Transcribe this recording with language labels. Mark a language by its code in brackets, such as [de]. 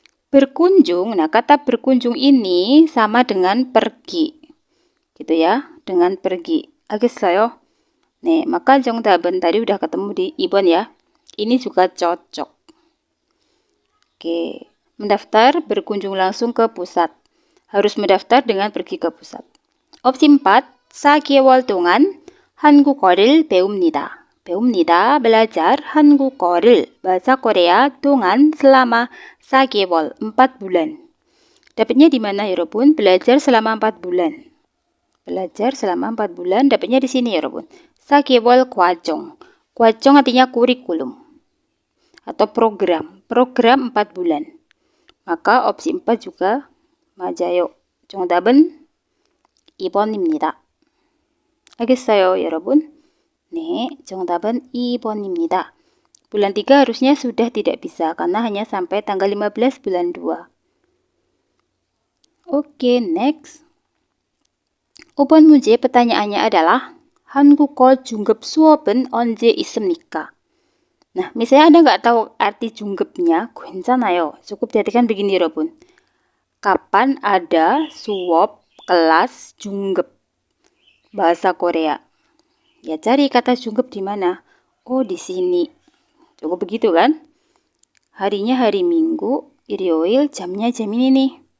[id] Berkunjung, nah kata berkunjung ini sama dengan pergi gitu ya, dengan pergi. [ko] 알겠어요? [id] 네, maka 정답은 tadi udah ketemu di 2번 ya. Ini juga cocok. Oke, mendaftar berkunjung langsung ke pusat. Harus mendaftar dengan pergi ke pusat. [ko] Opsi 4, 4개월 동안 한국어를 배웁니다. [id] belajar 한국어를 bahasa Korea 동안 selama 4개월 4 bulan. Dapatnya di mana 여러분? Belajar selama 4 bulan. Belajar selama 4 bulan dapatnya di sini 여러분. [ko] 4개월 과정. [id] 과정 artinya kurikulum atau program. Program 4 bulan. Maka opsi 4 juga [ko] 맞아요. 정답은 2번입니다. 알겠어요, 여러분? 네, 정답은 2번입니다. [id] Bulan 3 harusnya sudah tidak bisa karena hanya sampai tanggal 15 bulan 2. Oke, next. [ko] 5번 문제 [id] pertanyaannya adalah [ko] 한국어 중급 수업은 언제 있습니까? [id] Nah, misalnya Anda nggak tahu arti 중급nya, 괜찮아요. Cukup diartikan begini, 여러분. Kapan ada suop kelas 중급 bahasa Korea? Ya, cari kata 중급 di mana? Oh, di sini. Cukup begitu kan? Harinya hari Minggu, 일요일, jamnya jam ini nih.